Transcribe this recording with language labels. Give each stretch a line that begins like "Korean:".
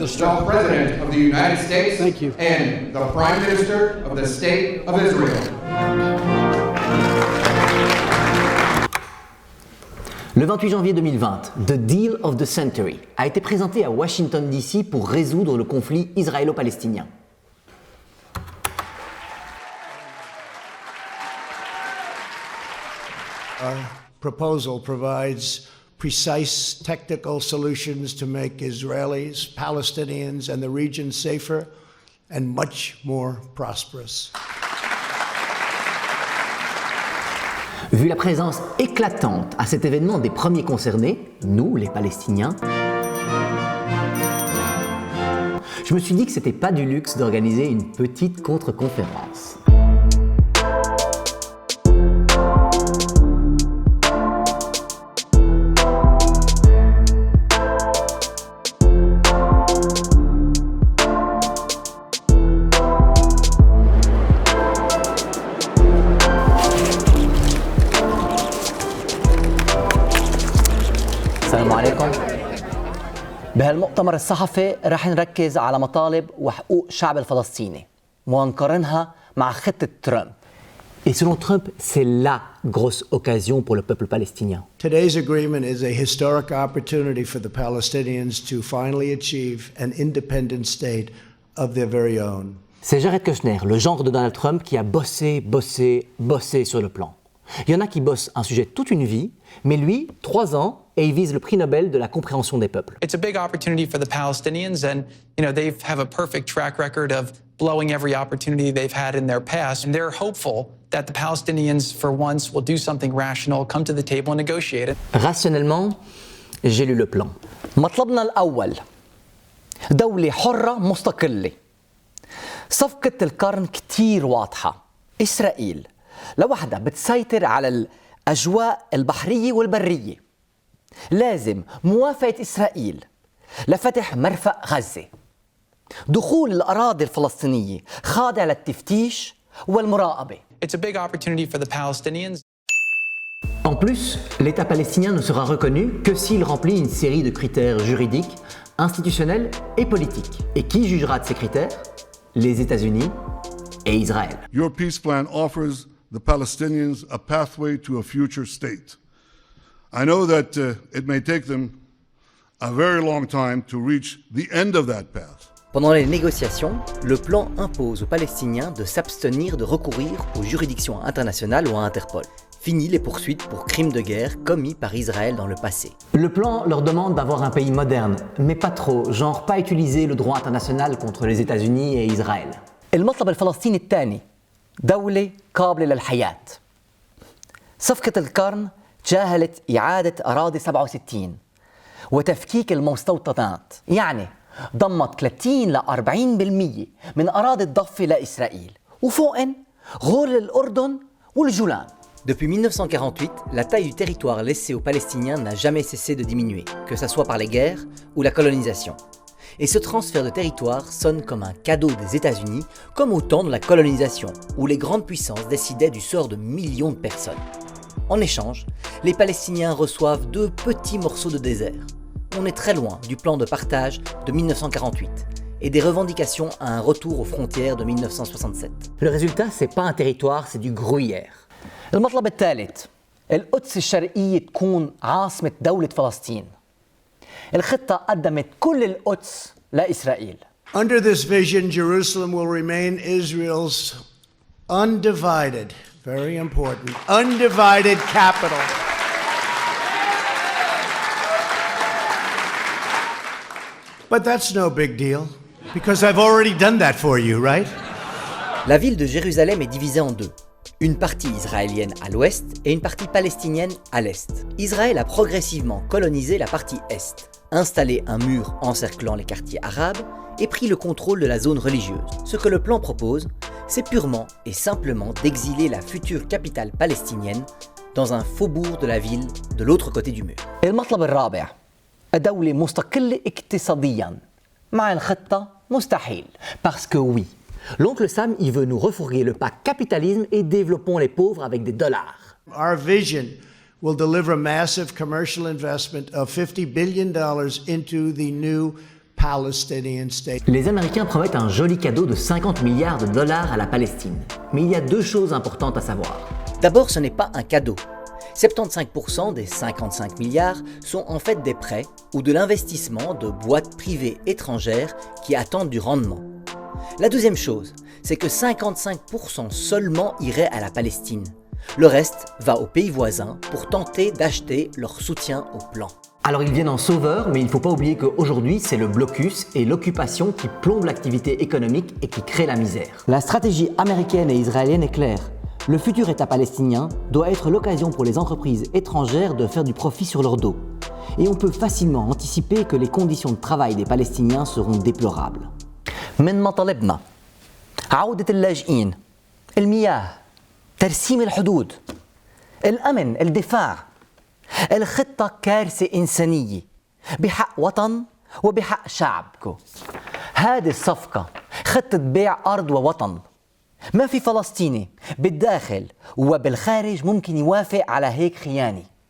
English: the President of the United States Thank you. and the Prime Minister of the State of Israel.
French: Le 28 janvier 2020, The Deal of the Century a été présenté à Washington DC pour résoudre le conflit israélo-palestinien.
English: Our proposal provides precise technical solutions to make Israelis, Palestinians, and the region safer and much more prosperous.
French: Vu la présence éclatante à cet événement des premiers concernés, nous, les Palestiniens, je me suis dit que c'était pas du luxe d'organiser une petite contre-conférence.
Arabic: السلام عليكم. بهالمؤتمر الصحفي رح نركز على مطالب وحقوق الشعب الفلسطيني ونقارنها مع خطة ترامب.
French: Et selon Trump, c'est la grosse occasion pour le peuple palestinien.
English: Today's agreement is a historic opportunity for the Palestinians to finally achieve an independent state of their very own.
French: C'est Jared Kushner, le gendre de Donald Trump, qui a bossé sur le plan. Il y en a qui bossent un sujet toute une vie, mais lui, 3 ans, et il vise le prix Nobel de la compréhension des peuples.
English: It's a big opportunity for the Palestinians, and they have a perfect track record of blowing every opportunity they've had in their past, and they're hopeful that the Palestinians, for once, will do something rational, come to the table and negotiate it.
French: Rationnellement, j'ai lu le plan.
Arabic: مطلبنا الأول دولة حرة مستقلة. صفقة القرن كتير واضحة. إسرائيل لوحدها بتسيطر على الأجواء البحرية والبرية. لازم موافقة إسرائيل لفتح مرفأ غزة. دخول الأراضي الفلسطينية خاضع للتفتيش والمراقبة.
English: It's a big opportunity for the Palestinians.
French: En plus, l'État palestinien ne sera reconnu que s'il remplit une série de critères juridiques, institutionnels et politiques. Et qui jugera de ces critères? Les États-Unis et Israël.
English: Your peace plan offers the Palestinians a pathway to a future state. I know that it may take them a very long time to reach the end of that path.
French: Pendant les négociations, le plan impose aux Palestiniens de s'abstenir de recourir aux juridictions internationales ou à Interpol. Fini les poursuites pour crimes de guerre commis par Israël dans le passé. Le plan leur demande d'avoir un pays moderne, mais pas trop, genre pas utiliser le droit international contre les États-Unis et Israël.
Arabic: المطلب الفلسطيني الثاني دولة قابلة للحياة. صفقة القرن تجاهلت إعادة أراضي 67 وتفكيك المستوطنات، يعني ضمت 30 ل 40% من أراضي الضفة لإسرائيل وفوقن غول الأردن والجولان.
French: Depuis 1948, la taille du territoire laissé aux Palestiniens n'a jamais cessé de diminuer, que ce soit par les guerres ou la colonisation. Et ce transfert de territoire sonne comme un cadeau des États-Unis, comme au temps de la colonisation, où les grandes puissances décidaient du sort de millions de personnes. En échange, les Palestiniens reçoivent 2 petits morceaux de désert. On est très loin du plan de partage de 1948 et des revendications à un retour aux frontières de 1967. Le résultat, c'est pas un territoire, c'est du gruyère.
Arabic: المطلب الثالث القدس الشرقية تكون عاصمة دولة فلسطين. الخطة قدمت كل القدس لإسرائيل.
English: Under this vision, Jerusalem will remain Israel's undivided, very important, undivided capital. But that's no big deal, because I've already done that for you, right?
French: La ville de Jérusalem est divisée en 2. Une partie israélienne à l'ouest et une partie palestinienne à l'est. Israël a progressivement colonisé la partie est, installé un mur encerclant les quartiers arabes et pris le contrôle de la zone religieuse. Ce que le plan propose, c'est purement et simplement d'exiler la future capitale palestinienne dans un faubourg de la ville de l'autre côté du mur.
Arabic: المطلب الرابع دولة مستقلة اقتصادياً. مع الخطة مستحيل.
French: Parce que oui. L'oncle Sam, il veut nous refourguer le pack capitalisme et développons les pauvres avec des dollars.
English: Our vision will deliver massive commercial investment of $50 billion into the new Palestinian state.
French: Les Américains promettent un joli cadeau de 50 milliards de dollars à la Palestine. Mais il y a deux choses importantes à savoir. D'abord, ce n'est pas un cadeau. 75% des 55 milliards sont en fait des prêts ou de l'investissement de boîtes privées étrangères qui attendent du rendement. La deuxième chose, c'est que 55% seulement iraient à la Palestine. Le reste va aux pays voisins pour tenter d'acheter leur soutien au plan. Alors ils viennent en sauveur, mais il ne faut pas oublier qu'aujourd'hui, c'est le blocus et l'occupation qui plombent l'activité économique et qui créent la misère. La stratégie américaine et israélienne est claire. Le futur État palestinien doit être l'occasion pour les entreprises étrangères de faire du profit sur leur dos. Et on peut facilement anticiper que les conditions de travail des Palestiniens seront déplorables.
Arabic: من مطالبنا عودة اللاجئين، المياه، ترسيم الحدود، الأمن، الدفاع، الخطة كارثة إنسانية بحق وطن وبحق شعب. هذه الصفقة خطة بيع أرض ووطن. ما في فلسطيني بالداخل وبالخارج ممكن يوافق على هيك خيانة.